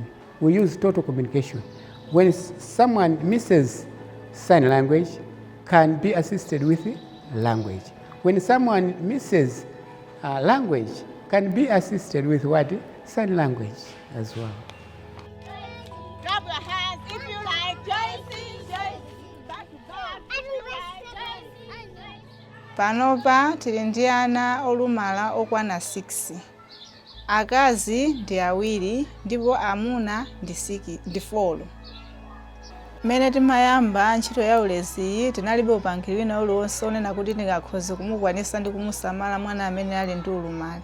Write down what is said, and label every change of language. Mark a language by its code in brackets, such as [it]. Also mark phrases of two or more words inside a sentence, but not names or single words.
[en] We use total communication. When someone misses sign language, can be assisted with language. When someone misses language, can be assisted with what? Sign language as well. Clap your hands if you like Joyce. Back to God. [ny] Panopa tili ndi ana olumala okwana 6. Akazi ndi 2 ndipo amuna ndi 4. Mmene timayamba ntchito ya ulezi tinalibe upangiri wina uliwonse onena kuti tingakhoze kumukwanisa ndi kumusamala mwana amene ali ndi ulumali.